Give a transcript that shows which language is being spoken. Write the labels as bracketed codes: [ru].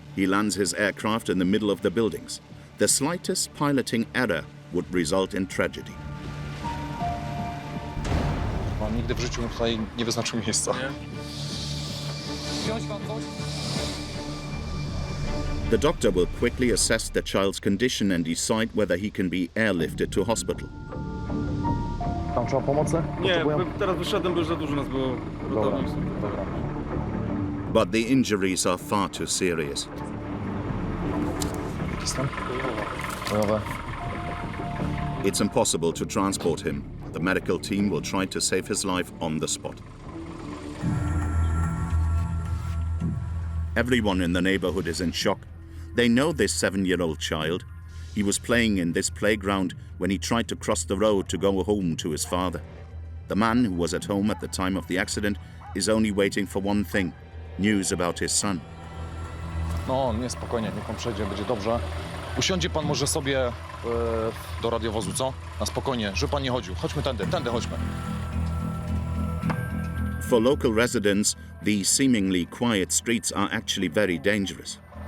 [en] He lands his aircraft in the middle of the buildings. The slightest piloting error would result in tragedy. [pl] Pan nigdy w życiu tutaj nie wyznaczył miejsca. Wziąć wam coś? [en] The doctor will quickly assess the child's condition and decide whether he can be airlifted to hospital. [pl] Tam trzeba pomocy? Nie, teraz wyszedłem, bo już za dużo nas było. Dobra. [en] But the injuries are far too serious. It's impossible to transport him. The medical team will try to save his life on the spot. Everyone in the neighborhood is in shock. They know this 7-year-old child. He was playing in this playground when he tried to cross the road to go home to his father. The man who was at home at the time of the accident is only waiting for one thing: news about his son. [pl] No, nie, spokojnie, niech pan przejdzie, będzie dobrze. Usiądzie pan może sobie do radiowozu, co? Na spokojnie, żeby pan nie chodził. Chodźmy tędy chodźmy. [en] For local residents, these seemingly quiet streets are actually very dangerous.